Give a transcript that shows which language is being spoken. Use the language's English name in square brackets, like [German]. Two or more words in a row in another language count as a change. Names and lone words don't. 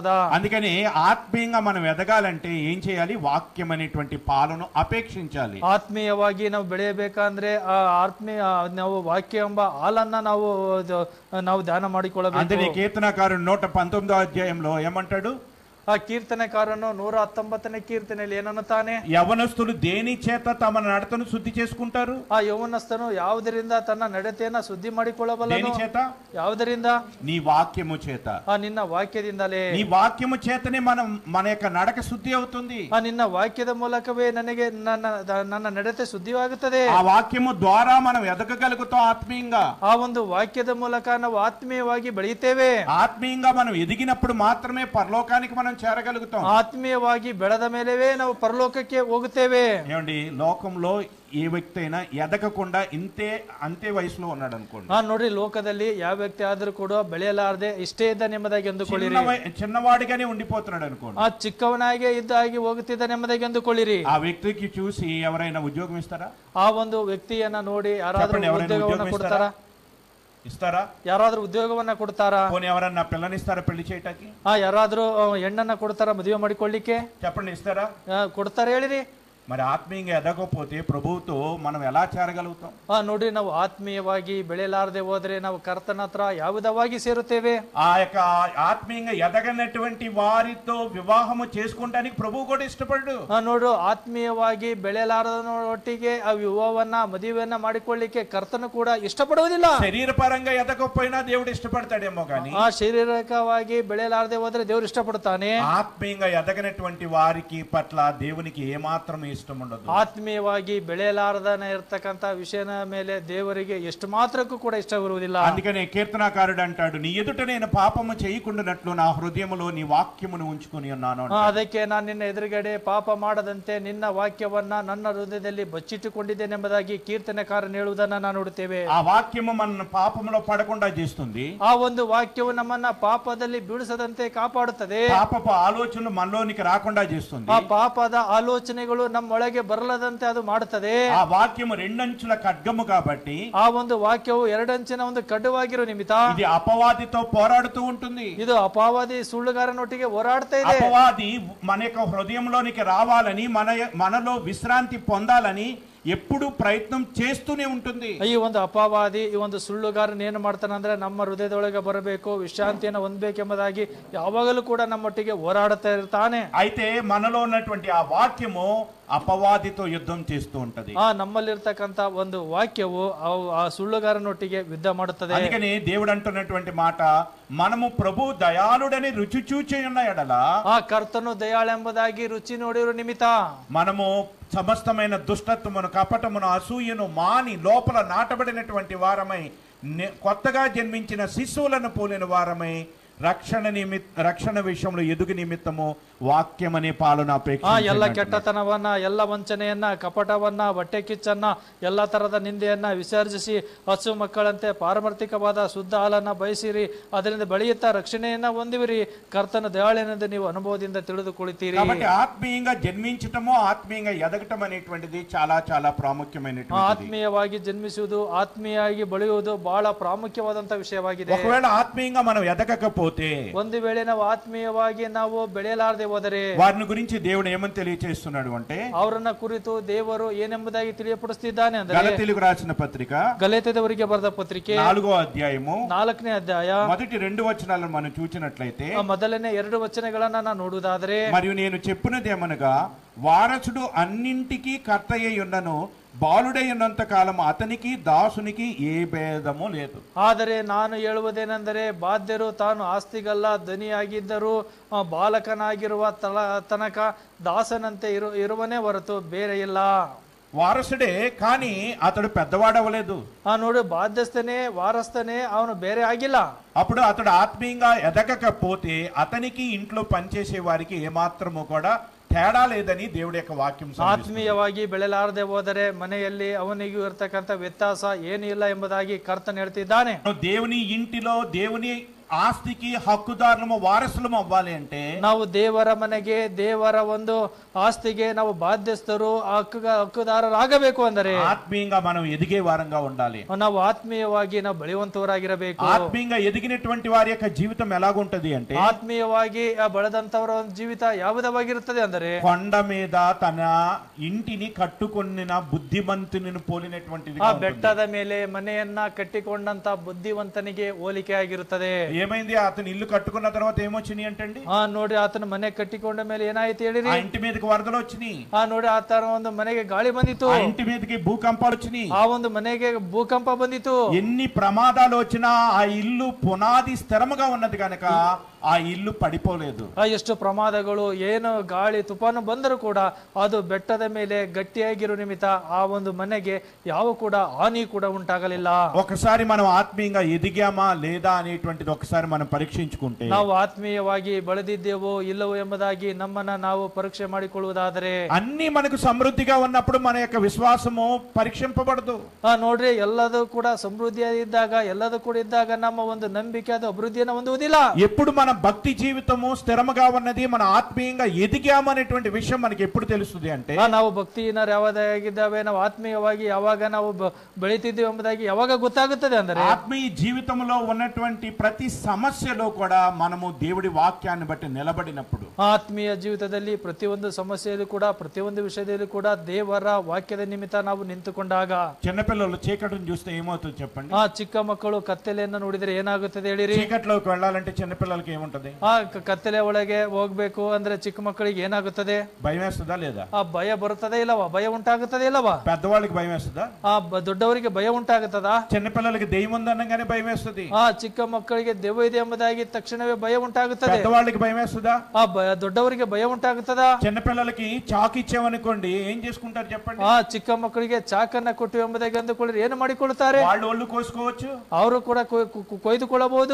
[Telugu] అందుకని ఆత్మీయంగా మనం ఎదగాలంటే ఏం చేయాలి? వాక్యం అనేటువంటి పాలను అపేక్షించాలి. [Kannada] ಆತ್ಮೀಯವಾಗಿ ನಾವು ಬೆಳೆಯಬೇಕಂದ್ರೆ ಆ ಆತ್ಮೀಯ ನಾವು ವಾಕ್ಯ ಎಂಬ ಹಾಲನ್ನ ನಾವು ಧ್ಯಾನ ಮಾಡಿಕೊಳ್ಳಬೇಕು. [Telugu] అందుకే కీర్తనకారుడు 119వ అధ్యాయంలో ఏమంటాడు? [Kannada] ಆ ಕೀರ್ತನೆಕಾರನು 119ನೇ ಕೀರ್ತನೆಯಲ್ಲಿ ಏನನ್ನುತ್ತಾನೆ? [Telugu] యవనస్తులు దేని చేత తమ నడతను శుద్ధి చేసుకుంటారు? [Kannada] ಆ ಯೌವನಸ್ಥನು ಯಾವುದರಿಂದ ತನ್ನ ನಡತೆಯನ್ನ ಶುದ್ಧಿ ಮಾಡಿಕೊಳ್ಳಬಲ್ಲನು? [Telugu] దేని చేత? [Kannada] ಯಾವುದರಿಂದ? [Telugu] నీ వాక్యము చేత. [Kannada] ನಿನ್ನ ವಾಕ್ಯದಿಂದಲೇ. [Telugu] నీ వాక్యము చేతనే మన యొక్క నడక శుద్ధి అవుతుంది. [Kannada] ನಿನ್ನ ವಾಕ್ಯದ ಮೂಲಕವೇ ನನಗೆ ನನ್ನ ನಡತೆ ಶುದ್ಧಿಯಾಗುತ್ತದೆ. [Telugu] ఆ వాక్యము ద్వారా మనం ఎదగగలుగుతాం ఆత్మీయంగా. [Kannada] ಆ ಒಂದು ವಾಕ್ಯದ ಮೂಲಕ ನಾವು ಆತ್ಮೀಯವಾಗಿ ಬೆಳೆಯುತ್ತೇವೆ. [Telugu] ఆత్మీయంగా మనం ఎదిగినప్పుడు మాత్రమే పరలోకానికి మనం చేరగలుగుతాం. [Kannada] ఆత్మీయವಾಗಿ ಬೆಳೆದ ಮೇಲೆವೇ ನಾವು ಪರಲೋಕಕ್ಕೆ ಹೋಗುತ್ತೇವೆ. [Telugu] ఏమండి, లోకంలో ఏ వ్యక్తి అయినా ఎదగకుండా అంతే వయసులో ఉన్నాడు అనుకోండి. [Kannada] ನೋಡ್ರಿ, ಲೋಕದಲ್ಲಿ ಯಾವ ವ್ಯಕ್ತಿ ಆದ್ರೂ ಕೂಡ ಬೆಳೆಯಲಾರದೆ ಇಷ್ಟೇ ಇದ್ದ ನೆಮ್ಮದಿಯಾಗಿ ಅಂದುಕೊಳ್ಳಿರಿ. [Telugu] చిన్నవాడిగానే ఉండిపోతున్నాడు అనుకోండి. [Kannada] ಚಿಕ್ಕವನಾಗೆ ಇದ್ದಾಗಿ ಹೋಗುತ್ತಿದ್ದ ನೆಮ್ಮದಿಯಾಗಿ ಅಂದುಕೊಳ್ಳಿರಿ. [Telugu] ఆ వ్యక్తికి చూసి ఎవరైనా ఉద్యోగం ఇస్తారా? [Kannada] ಆ ಒಂದು ವ್ಯಕ್ತಿಯನ್ನ ನೋಡಿ ಯಾರಾದ್ರೂ ಉದ್ಯೋಗವನ್ನ ಕೊಡ್ತಾರಾ? [Telugu] ఇస్తారా? [Kannada] ಯಾರಾದ್ರೂ ಉದ್ಯೋಗವನ್ನ ಕೊಡ್ತಾರಾ? [Telugu] పోనీ ఎవరన్నా పిల్లనిస్తారా పెళ్లి చేయటానికి? [Kannada] ಯಾರಾದ್ರೂ ಹೆಣ್ಣನ್ನ ಕೊಡ್ತಾರಾ ಮದುವೆ ಮಾಡಿಕೊಳ್ಳಿಕ್ಕೆ? [Telugu] చెప్పండి, ఇస్తారా? [Kannada] ಕೊಡ್ತಾರ ಹೇಳಿರಿ. [Telugu] మరి ఆత్మీయంగా ఎదగకపోతే ప్రభువుతో మనం ఎలా చేరగలుగుతాం? [Kannada] ನೋಡ್ರಿ, ನಾವು ಆತ್ಮೀಯವಾಗಿ ಬೆಳೆಯಲಾರದೆ ಹೋದ್ರೆ ನಾವು ಕರ್ತನ ಹತ್ರ ಯಾವ ವಿಧವಾಗಿ ಸೇರುತ್ತೇವೆ? [Telugu] ఆ యొక్క ఆత్మీయంగా ఎదగనటువంటి వారితో వివాహము చేసుకోవడానికి ప్రభువు కూడా ఇష్టపడు. [Kannada] ನೋಡು, ಆತ್ಮೀಯವಾಗಿ ಬೆಳೆಯಲಾರದೊಟ್ಟಿಗೆ ಆ ವಿವಾಹವನ್ನ ಮದುವೆಯನ್ನ ಮಾಡಿಕೊಳ್ಳಿಕ್ಕೆ ಕರ್ತನು ಕೂಡ ಇಷ್ಟಪಡುವುದಿಲ್ಲ. [Telugu] శరీర పరంగా ఎదగకపోయినా దేవుడు ఇష్టపడతాడేమో కానీ [Kannada] ಶಾರೀರಿಕವಾಗಿ ಬೆಳೆಯಲಾರದೆ ಹೋದ್ರೆ ದೇವರು ಇಷ್ಟಪಡ್ತಾನೆ. [Telugu] ఆత్మీయంగా ఎదగనటువంటి వారికి పట్ల దేవునికి ఏమాత్రం ఇష్టం ఉండదు. [Kannada] ಆತ್ಮೀಯವಾಗಿ ಬೆಳೆಯಲಾರದನೆ ಇರತಕ್ಕಂತ ವಿಷಯನ ಮೇಲೆ ದೇವರಿಗೆ ಎಷ್ಟು ಮಾತ್ರಕ್ಕೂ ಕೂಡ ಇಷ್ಟವಿರುವುದಿಲ್ಲ. [Telugu] అందుకనే కీర్తనకారుడు అంటాడు, నీ ఎదుట నేను పాపము చేయకుండానట్లు నా హృదయములో నీ వాక్యమును ఉంచుకొని ఉన్నాను. [Kannada] ಅದಕ್ಕೆ ನಾನು ನಿನ್ನ ಎದುರುಗಡೆ ಪಾಪ ಮಾಡದಂತೆ ನಿನ್ನ ವಾಕ್ಯವನ್ನ ನನ್ನ ಹೃದಯದಲ್ಲಿ ಬಚ್ಚಿಟ್ಟುಕೊಂಡಿದ್ದೇನೆಂಬುದಾಗಿ ಕೀರ್ತನೆಕಾರನು ಹೇಳುವುದನ್ನ ನಾವು ನೋಡುತ್ತೇವೆ. [Telugu] ఆ వాక్యము మన పాపములో పడకుండా చేస్తుంది. [Kannada] ಆ ಒಂದು ವಾಕ್ಯವು ನಮ್ಮನ್ನ ಪಾಪದಲ್ಲಿ ಬೀಳಿಸದಂತೆ ಕಾಪಾಡುತ್ತದೆ. [Telugu] పాపపు ఆలోచనలు మనలోనికి రాకుండా చేస్తుంది. [Kannada] ಆ ಪಾಪದ ಆಲೋಚನೆಗಳು ನಮ್ಮೊಳಗೆ ಬರಲದಂತೆ ಅದು ಮಾಡುತ್ತದೆ. [Telugu] ఆ వాక్యము రెండంచుల ఖడ్గము కాబట్టి [Kannada] ಆ ಒಂದು ವಾಕ್ಯವು ಎರಡಂಚಿನ ಒಂದು ಖಡ್ಗವಾಗಿರೋ ನಿಮಿತ್ತ [Telugu] ఇది అపవాదితో పోరాడుతూ ఉంటుంది. [Kannada] ಇದು ಅಪವಾದಿ ಸುಳ್ಳುಗಾರನೊಟ್ಟಿಗೆ ಹೋರಾಡ್ತಾ ಇದೆ. [Telugu] అపవాది మన యొక్క హృదయంలోనికి రావాలని మనలో విశ్రాంతి పొందాలని ఎప్పుడు ప్రయత్నం చేస్తూనే ఉంటుంది. [Kannada] ಈ ಒಂದು ಅಪವಾದಿ ಈ ಒಂದು ಸುಳ್ಳುಗಾರನ ಏನು ಮಾಡ್ತಾನಂದ್ರೆ ನಮ್ಮ ಹೃದಯದೊಳಗೆ ಬರಬೇಕು, ವಿಶ್ರಾಂತಿಯನ್ನು ಹೊಂದಬೇಕೆಂಬುದಾಗಿ ಯಾವಾಗಲೂ ಕೂಡ ನಮ್ಮೊಟ್ಟಿಗೆ ಹೋರಾಡುತ್ತಾ ಇರ್ತಾನೆ. [Telugu] అయితే మనలో ఉన్నటువంటి ఆ వాక్యము అపవాదితో యుద్ధం చేస్తూ ఉంటది. [Kannada] ನಮ್ಮಲ್ಲಿರ್ತಕ್ಕಂತ ಒಂದು ವಾಕ್ಯವು ಆ ಸುಳ್ಳುಗಾರನೊಟ್ಟಿಗೆ ಯುದ್ಧ ಮಾಡುತ್ತದೆ. [Telugu] అందుకని దేవుడు అంటున్నటువంటి మాట, మనము ప్రభు దయాళుడని రుచి చూచి ఉన్న ఎడల, [Kannada] ಆ ಕರ್ತನು ದಯಾಳೆಂಬುದಾಗಿ ರುಚಿ ನೋಡಿರೋ ನಿಮಿತ್ತ [Telugu] మనము సమస్తమైన దుష్టత్వమును, కపటమును, అసూయను మాని లోపల నాటబడినటువంటి వారమై కొత్తగా జన్మించిన శిశువులను పోలిన వారమై రక్షణ విషయంలో ఎదుగు నిమిత్తము వాక్యం అనే పాలన అపేక్షె. [Kannada] ಎಲ್ಲ ಕೆಟ್ಟತನವನ್ನ, ಎಲ್ಲ ವಂಚನೆಯನ್ನ, ಕಪಟವನ್ನ, ಹೊಟ್ಟೆ ಕಿಚ್ಚನ್ನ, ಎಲ್ಲ ತರದ ನಿಂದೆಯನ್ನ ವಿಸರ್ಜಿಸಿ ಹಸು ಮಕ್ಕಳಂತೆ ಪಾರಮಾರ್ಥಿಕವಾದ ಶುದ್ಧ ಹಾಲನ್ನ ಬಯಸಿರಿ, ಅದರಿಂದ ಬೆಳೆಯುತ್ತಾ ರಕ್ಷಣೆಯನ್ನ ಹೊಂದಿವಿರಿ. ಕರ್ತನ ದಯಾಳೆನೆಂದು ನೀವು ಅನುಭವದಿಂದ ತಿಳಿದುಕೊಳ್ಳುತ್ತೀರಿ. [Telugu] కాబట్టి ఆత్మీయంగా జన్మించటము, ఆత్మీయంగా ఎదగటం అనేటువంటిది చాలా చాలా ప్రాముఖ్యమైనటువంటిది. [Kannada] ಆತ್ಮೀಯವಾಗಿ ಜನ್ಮಿಸುವುದು, ಆತ್ಮೀಯವಾಗಿ ಬೆಳೆಯುವುದು ಬಹಳ ಪ್ರಾಮುಖ್ಯವಾದಂತ ವಿಷಯವಾಗಿದೆ. [Telugu] ఒకవేళ ఆత్మీయంగా మనం ఎదగకపోతే ఎదగకపోతే, [Kannada] ಒಂದು ವೇಳೆ ನಾವು ಆತ್ಮೀಯವಾಗಿ ನಾವು ಬೆಳೆಯಲಾರದೆ ಹೋದರೆ, [Telugu] వారిని గురించి దేవుడు ఏమని తెలియచేస్తున్నాడు అంటే, [Kannada] ಅವರನ್ನ ಕುರಿತು ದೇವರು ಏನೆಂಬುದಾಗಿ ತಿಳಿಯಪಡಿಸುತ್ತಿದ್ದಾನೆ ಅಂದರೆ, [Telugu] గలతీయులకు రాసిన పత్రిక [Kannada] ಗಲಾತ್ಯದವರಿಗೆ ಬರೆದ ಪತ್ರಿಕೆ [Telugu] 4వ అధ్యాయము [Kannada] 4ನೇ ಅಧ್ಯಾಯ [Telugu] మొదటి 2 వచనాలను మనం చూచినట్లయితే, [Kannada] ಮೊದಲನೇ 2 ವಚನಗಳನ್ನ ನಾವು ನೋಡುವುದಾದರೆ, [Telugu] మరియు నేను చెప్పినదేమనగా వారసుడు అన్నింటికీ కర్త అయి ఉన్నను, బాలుడై ఉన్నంత కాలం అతనికి దాసునికి ఏ భేదము లేదు. [Kannada] ಆದರೆ ನಾನು ಹೇಳುವುದೇನೆಂದರೆ, ಬಾಧ್ಯರು ತಾನು ಆಸ್ತಿಗಲ್ಲ ಧನಿಯಾಗಿದ್ದರೂ ಬಾಲಕನಾಗಿರುವ ತನಕ ದಾಸನಂತೆ ಇರುವನೇ ಹೊರತು ಬೇರೆ ಇಲ್ಲ. [Telugu] వారసుడే కానీ అతడు పెద్దవాడవలేదు. [Kannada] ನೋಡು, ಬಾಧ್ಯಸ್ಥನೇ వారస్తనే, ಅವನು ಬೇರೆ ಆಗಿಲ್ಲ. [Telugu] అప్పుడు అతడు ఆత్మీయంగా ఎదగకపోతే అతనికి ఇంట్లో పనిచేసే వారికి ఏమాత్రము కూడా తేడా లేదని దేవుడి యొక్క వాక్యం సెలవిస్తుంది. [Kannada] ಆತ್ಮೀಯವಾಗಿ ಬೆಳೆಲಾರದೆ ಹೋದರೆ ಮನೆಯಲ್ಲಿ ಅವನಿಗೂ ಇರತಕ್ಕಂತ ವ್ಯತ್ಯಾಸ ಏನು ಇಲ್ಲ ಎಂಬುದಾಗಿ ಕರ್ತನು ಹೇಳ್ತಿದ್ದಾನೆ. [Telugu] దేవుని ఇంటిలో దేవుని ఆస్తికి హక్కుదారులము వారసులము అవ్వాలి అంటే, [Kannada] ನಾವು ದೇವರ ಮನೆಗೆ ದೇವರ ಒಂದು ಆಸ್ತಿಗೆ ನಾವು ಬಾಧ್ಯಸ್ಥರು ಹಕ್ಕುದಾರರಾಗಬೇಕು ಅಂದರೆ [Telugu] ఆత్మీయంగా మనం ఎదిగే వారంగా ఉండాలి. [Kannada] ನಾವು ಆತ್ಮೀಯವಾಗಿ ನಾವು ಬೆಳೆಯುವಂತವರಾಗಿರಬೇಕು. [Telugu] ఆత్మీయంగా ఎదిగినటువంటి వారి యొక్క జీవితం ఎలాగుంటది అంటే, [Kannada] ಆತ್ಮೀಯವಾಗಿ ಬೆಳೆದಂತವರ ಒಂದು ಜೀವಿತ ಯಾವುದವಾಗಿರುತ್ತದೆ ಅಂದರೆ, [Telugu] కొండ మీద తన ఇంటిని కట్టుకొనిన బుద్ధిమంతుని పోలినటువంటిది. [Kannada] ಆ ಬೆಟ್ಟದ ಮೇಲೆ ಮನೆಯನ್ನ ಕಟ್ಟಿಕೊಂಡಂತ ಬುದ್ಧಿವಂತನಿಗೆ ಹೋಲಿಕೆ ಆಗಿರುತ್ತದೆ. [Telugu] ఏమైంది? అతను ఇల్లు కట్టుకున్న తర్వాత ఏమొచ్చినాయి అంటండి? [Kannada] ನೋಡಿ, ಆತನ ಮನೆ ಕಟ್ಟಿಕೊಂಡ ಮೇಲೆ ಏನಾಯ್ತು ಹೇಳಿರಿ? [Telugu] ఆ ఇంటి మీదకి వరదలు వచ్చినాయి. [Kannada] ನೋಡಿ, ಆತನ ಒಂದು ಮನೆಗೆ ಗಾಳಿ ಬಂದಿತ್ತು. [Telugu] ఆ ఇంటి మీదకి భూకంపాలు వచ్చినాయి. [Kannada] ಆ ಒಂದು ಮನೆಗೆ ಭೂಕಂಪ ಬಂದಿತ್ತು. [Telugu] ఎన్ని ప్రమాదాలు వచ్చినా ఆ ఇల్లు పునాది స్థిరముగా ఉన్నది కనుక ఆ ఇల్లు పడిపోలేదు. [Kannada] ಎಷ್ಟು ಪ್ರಮಾದಗಳು ಏನು ಗಾಳಿ ತುಫಾನು ಬಂದರೂ ಕೂಡ ಅದು ಬೆಟ್ಟದ ಮೇಲೆ ಗಟ್ಟಿಯಾಗಿರೋ ನಿಮಿತ್ತ ಆ ಒಂದು ಮನೆಗೆ ಯಾವ ಕೂಡ ಹಾನಿ ಕೂಡ ಉಂಟಾಗಲಿಲ್ಲ. [Telugu] ఒకసారి మనం ఆత్మీయంగా ఎదిగామా లేదా అనేటువంటిది ఒకసారి మనం పరీక్షించుకుంటే, [Kannada] ನಾವು ಆತ್ಮೀಯವಾಗಿ ಬೆಳೆದಿದ್ದೇವೋ ಇಲ್ಲವೋ ಎಂಬುದಾಗಿ ನಮ್ಮನ್ನ ನಾವು ಪರೀಕ್ಷೆ ಮಾಡಿಕೊಳ್ಳುವುದಾದರೆ, [Telugu] అన్ని మనకు సమృద్ధిగా ఉన్నప్పుడు మన యొక్క విశ్వాసము పరీక్షింపబడదు. [Kannada] ನೋಡ್ರಿ, ಎಲ್ಲದೂ ಕೂಡ ಸಮೃದ್ಧಿಯಾಗಿದ್ದಾಗ ಎಲ್ಲದೂ ಕೂಡ ಇದ್ದಾಗ ನಮ್ಮ ಒಂದು ನಂಬಿಕೆ ಅದು ಅಭಿವೃದ್ಧಿಯನ್ನು ಹೊಂದುವುದಿಲ್ಲ. [Telugu] ఎప్పుడు మన భక్తి జీవితము స్థిరముగా ఉన్నది, మన ఆత్మీయంగా ఎదిగాము అనేటువంటి విషయం మనకి ఎప్పుడు తెలుస్తుంది అంటే, [Kannada] ನಾವು ಭಕ್ತಿಹೀನರು ಯಾವಾಗಿದ್ದಾವೆ, ನಾವು ಆತ್ಮೀಯವಾಗಿ ಯಾವಾಗ ನಾವು ಬೆಳೀತಿದ್ದೇವೆ ಎಂಬುದಾಗಿ ಯಾವಾಗ ಗೊತ್ತಾಗುತ್ತದೆ ಅಂದರೆ, [Telugu] ఆత్మీయ జీవితంలో ఉన్నటువంటి ప్రతి సమస్యలో కూడా మనము దేవుడి వాక్యాన్ని బట్టి నిలబడినప్పుడు, [Kannada] ಆತ್ಮೀಯ ಜೀವಿತದಲ್ಲಿ ಪ್ರತಿಯೊಂದು ಸಮಸ್ಯೆಯಲ್ಲೂ ಕೂಡ ಪ್ರತಿಯೊಂದು ವಿಷಯದಲ್ಲೂ ಕೂಡ ದೇವರ ವಾಕ್ಯದ ನಿಮಿತ್ತ ನಾವು ನಿಂತುಕೊಂಡಾಗ, [Telugu] చిన్నపిల్లలు చీకటిని చూస్తే ఏమవుతుంది చెప్పండి? [Kannada] ಚಿಕ್ಕ ಮಕ್ಕಳು ಕತ್ತಲೆಯನ್ನು ನೋಡಿದರೆ ಏನಾಗುತ್ತದೆ ಹೇಳಿರಿ? [Telugu] చీకటిలోకి వెళ్ళాలంటే చిన్నపిల్లలకి ఏముంటది? [Kannada] ಕತ್ತಲೆ ಒಳಗೆ ಹೋಗ್ಬೇಕು ಅಂದ್ರೆ ಚಿಕ್ಕ ಮಕ್ಕಳಿಗೆ ಏನಾಗುತ್ತದೆ? [Telugu] భయం వేస్తుందా లేదా? [Kannada] ಭಯ ಬರುತ್ತದೆ ಇಲ್ಲವಾ? ಭಯ ಉಂಟಾಗುತ್ತದೆ ಇಲ್ಲವಾ? [Telugu] పెద్దవాళ్ళకి భయం వేస్తుందా? [Kannada] ದೊಡ್ಡವರಿಗೆ ಭಯ ಉಂಟಾಗುತ್ತದಾ? [Telugu] చిన్నపిల్లలకి దెయ్యం ఉందనగానే భయం వేస్తుంది. [Kannada] ಚಿಕ್ಕ ಮಕ್ಕಳಿಗೆ ದೆವ್ವ ಇದೆ ಎಂಬುದಾಗಿ ತಕ್ಷಣವೇ ಭಯ ಉಂಟಾಗುತ್ತದೆ. [Telugu] పెద్దవాళ్ళకి భయం వేస్తుందా? [Kannada] ದೊಡ್ಡವರಿಗೆ ಭಯ ಉಂಟಾಗುತ್ತದಾ? [Telugu] చిన్నపిల్లలకి చాకు ఇచ్చామనుకోండి, ఏం చేసుకుంటారు చెప్పండి? [Kannada] ಚಿಕ್ಕ ಮಕ್ಕಳಿಗೆ ಚಾಕನ್ನ ಕೊಟ್ಟು ಎಂಬುದಾಗಿ ಅಂದುಕೊಳ್ಳಿ ಏನು ಮಾಡಿಕೊಳ್ಳುತ್ತಾರೆ? [Telugu] వాళ్ళు ఒళ్ళు కోసుకోవచ్చు, [Kannada] ಅವರು ಕೂಡ ಕೊಯ್ದುಕೊಳ್ಳಬಹುದು,